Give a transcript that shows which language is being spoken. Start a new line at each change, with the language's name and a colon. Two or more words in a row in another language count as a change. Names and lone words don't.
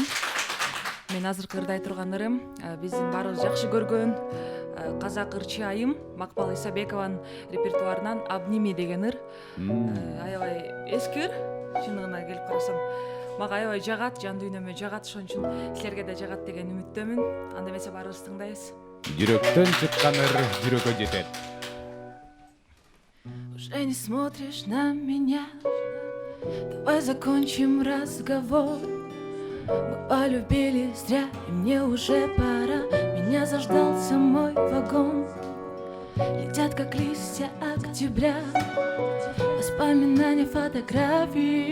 Kyrgyz: Мен азыркы ырдай турган ырым биздин баарыбыз жакшы көргөн казак ырчы айым Макпал Исабекованын репертуарынан Обними деген ыр. Аябай эски ыр, чындыгына келип карасам. Мага аябай жагат, жан дүйнөмө жагат, ошон үчүн силерге да жагат деген үмүттөмүн. Анда эмесе баарыбыз тыңдайбыз. Жүрөктөн чыккан ыр жүрөккө жетет.
Russian: Уже не смотришь на меня, давай закончим разговор. Мы полюбили зря, и мне уже пора. Меня заждался мой вагон. Летят, как листья октября, воспоминания, фотографии.